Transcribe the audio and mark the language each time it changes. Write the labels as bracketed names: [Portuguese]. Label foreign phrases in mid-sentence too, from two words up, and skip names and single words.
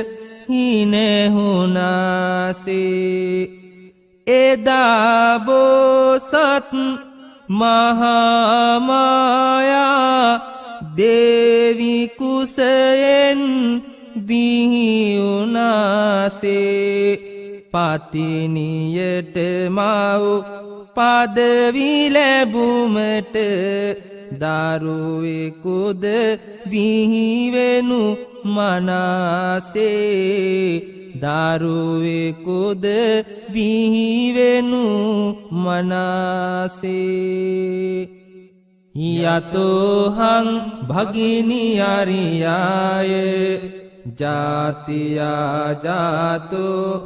[Sinhala] හිනහුනාසේ එදා බෝසත් මහා මායා දේවි කුසයෙන් බිහිවුනාසේ පතිනියට මව් පදවි ලැබුමට දරුවෙකුද බිහිවෙනු මනාසේ දරුවෙකුද බිහිවෙනු මනාසේ [Pali] යතෝහං භගිනි අරියාය ජාතියා ජාතෝ